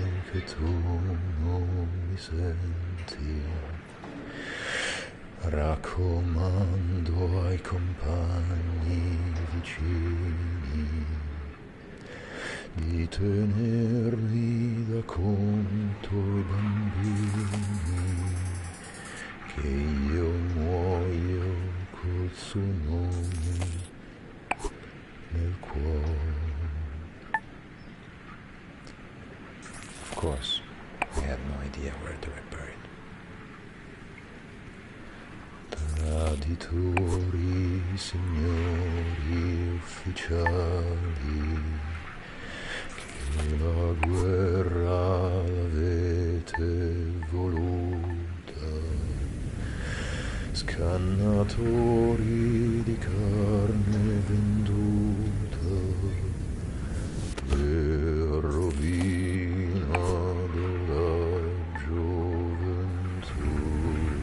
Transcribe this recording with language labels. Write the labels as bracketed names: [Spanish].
[Italian] Che tu non mi senti, raccomando ai compagni vicini di tenermi da conto i bambini, che io muoio col suo nome nel cuore. [English] Of course, I had no idea where they were buried. [Italian] Traditori, signori ufficiali, che la guerra l'avete voluta, scannatori di carne venduta, per rovina della gioventù.